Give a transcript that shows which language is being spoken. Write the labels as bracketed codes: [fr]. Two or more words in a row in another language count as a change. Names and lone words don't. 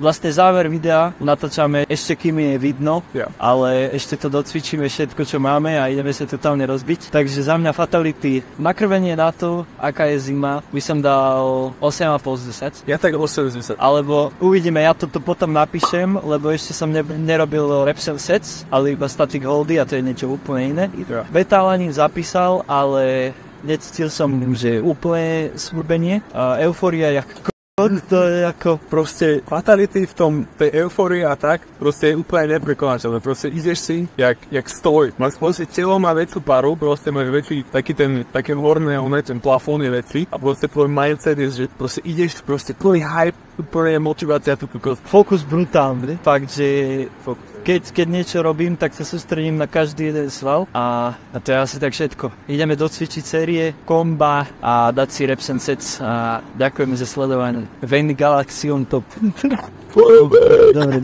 [sk] Vlastne záver videa natáčame ešte kým je vidno, ale ešte to docvičíme všetko, čo máme a ideme sa totálne rozbiť. Takže za mňa fatality, nakrvenie na to, aká je zima, by som dal 8,5 z 10. Ja tak 8 z 10. Alebo uvidíme, ja to potom napíšem, lebo ešte som nerobil [en] reps and sets, [sk] ale iba [en] static holdy [sk] a to je niečo úplne iné. Betálanin zapísal, ale necítil som, že úplne smúrbenie. Eufória to je ako proste fatality v tom, tej eufórii a tak, proste je úplne neprekonateľné. Proste ideš si, jak stoj. Máš proste telo má väčšiu paru, proste máš väčší, také horné, ten plafón je väčší a proste tvoj mindset je, že proste ideš, proste plný hype, úplne motivácia. Fokus brutálny. Fakt, že keď niečo robím, tak sa sústredím na každý jeden sval a to je asi tak všetko. Ideme docvičiť série, komba a dať si [en] reps and sets [sk] a ďakujeme za sledovanie. Vejny Galaxy [en] on top. [sk] Dobre.